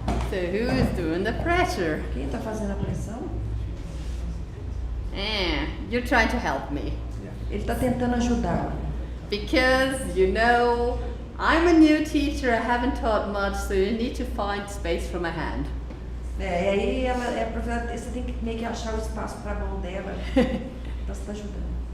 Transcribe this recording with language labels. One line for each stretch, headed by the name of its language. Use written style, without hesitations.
English: So who's doing the pressure?
Portuguese: Quem está fazendo a pressão?
English: You're trying to help me.
Portuguese: Ele está tentando ajudar.
English: Because, you know, I'm a new teacher, I haven't taught much, so you need to find space for my hand.
Portuguese: E aí ela é professora, você tem que meio que achar o espaço para a mão dela. Então você está ajudando.